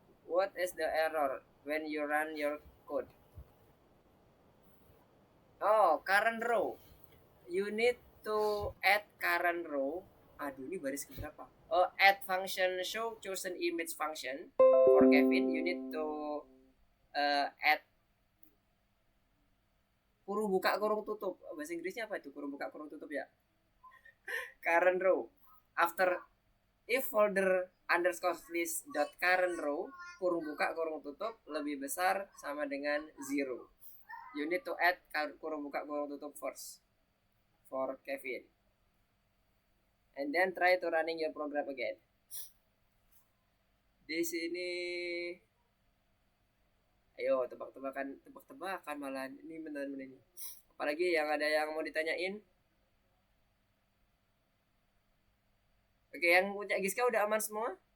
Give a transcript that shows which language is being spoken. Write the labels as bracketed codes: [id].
[en] What is the error when you run your code? Oh, current row. You need to add current row. [id] Aduh, ini baris keberapa? [en] Oh, add function show chosen image function. For Kevin, you need to add [id] kurung buka kurung tutup. Bahasa Inggrisnya apa itu? Kurung buka kurung tutup ya. [en] Current row. After if folder underscore list dot current row [id] kurung buka kurung tutup lebih besar sama dengan 0. [en] You need to add [id] kurung buka kurung tutup [en] first for Kevin. And then try to running your program again. [id] Di sini ayo tebak-tebakan malah ini benar-benar ini. Apalagi yang ada yang mau ditanyain? Oke, yang punya Giska udah aman semua?